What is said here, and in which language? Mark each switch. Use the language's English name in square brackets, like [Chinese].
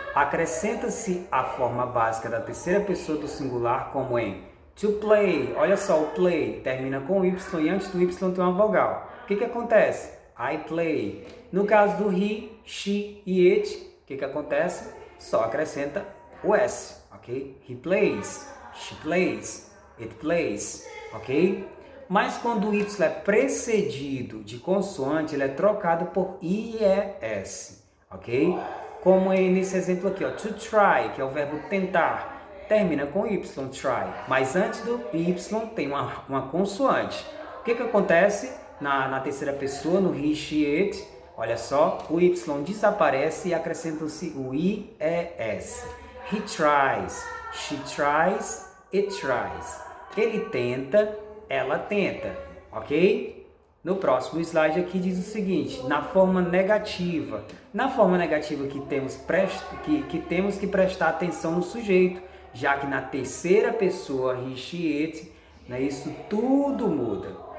[Portuguese] Acrescenta-se a forma básica da terceira pessoa do singular, como em to play. Olha só, o play termina com Y e antes do Y tem uma vogal. O que acontece? [English] I play. [Portuguese] No caso do he, she e it, o que acontece? Só acrescenta o S, ok? [English] He plays, she plays, it plays, ok? [Portuguese] Mas quando o Y é precedido de consoante, ele é trocado por IES, ok? Como nesse exemplo aqui, ó, to try, que é o verbo tentar, termina com Y, try. Mas antes do Y tem uma consoante. O que acontece na terceira pessoa, no he, she, it? Olha só, o Y desaparece e acrescenta-se o IES. [English] He tries, she tries, it tries. [Portuguese] Ele tenta, ela tenta, ok? No próximo slide aqui diz o seguinte: na forma negativa. Na forma negativa que temos que prestar atenção no sujeito, já que na terceira pessoa, he, she, it, né, isso tudo muda.